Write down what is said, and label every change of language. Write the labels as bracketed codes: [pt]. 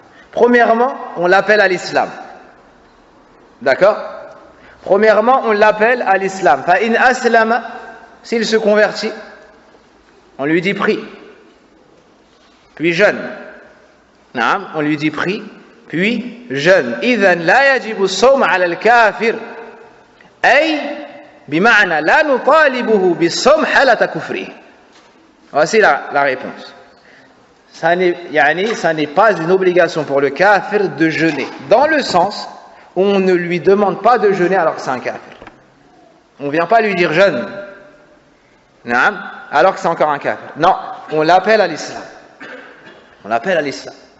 [fr] Premièrement, on l'appelle à l'islam. D'accord? Premièrement, on l'appelle à l'islam. [ar] Fa in aslama, [fr] s'il se convertit, On lui dit prie, puis jeûne. Naam, on lui dit prie, puis jeûne. [ar] إذن لا يجب الصوم على الكافر أي بمعنى لا نطالبه بالصوم حالة كفره. [fr] Voici la réponse. Ça n'est pas une obligation pour le kafir de jeûner, dans le sens où on ne lui demande pas de jeûner alors que c'est un kafir. On ne vient pas lui dire jeûne, naam, alors que c'est encore un kafir. Non, on l'appelle à l'islam. On l'appelle à l'islam.